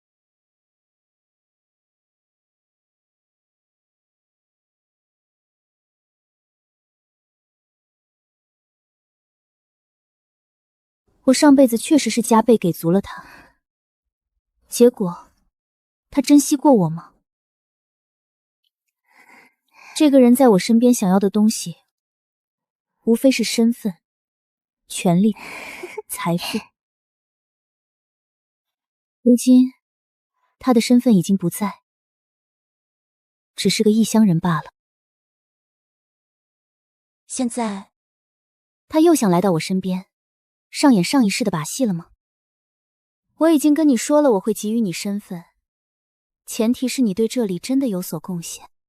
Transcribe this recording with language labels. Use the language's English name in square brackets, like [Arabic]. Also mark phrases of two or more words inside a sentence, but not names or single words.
[Chinese] 我上輩子確實是加倍給足了他，結果他珍惜過我嗎？這個人在我身邊想要的東西，無非是身份、權力、財富。如今，他的身份已經不在，只是個異鄉人罷了。現在，他又想来到我身邊，上演上一世的把戏了吗？我已经跟你說了，我会给予你身份，前提是你对這裡真的有所貢獻。